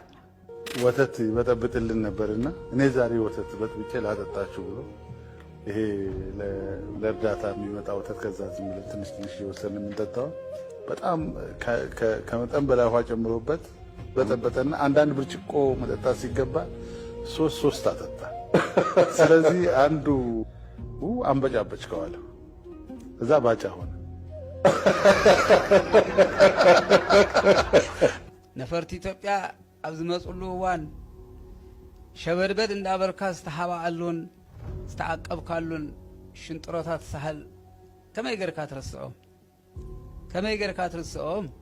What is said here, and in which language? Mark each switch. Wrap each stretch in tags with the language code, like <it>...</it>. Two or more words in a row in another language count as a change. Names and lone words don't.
<am>ወተት ይበጠብጥልን ነበርና እኔ ዛሬ ወተት በጥብጬ ላጠጣችሁ ብሎ ይሄ ለእርዳታ የሚመጣ ወተት ከዛ ዝም ብለን ትንሽ ትንሽ እየወሰድን የምንጠጣው በጣም ከመጠን በላይ ውሃ ጨምሮበት በጠበጠና አንዳንድ ብርጭቆ መጠጣት ሲገባ ሶስት አጠጣ። ስለዚህ አንዱ አንበጫበጭ ከዋለ እዛ ባጫ ሆነ።</am> <ti>ነፈርቲ ኢትዮጵያ ኣብዚ መጽሉ እዋን ሸበድበድ እንዳበርካ ዝተሓባኣሉን ዝተዓቀብካሉን ሽንጥሮታት ሳህል ከመይ ጌርካ ትርስዖም?</ti>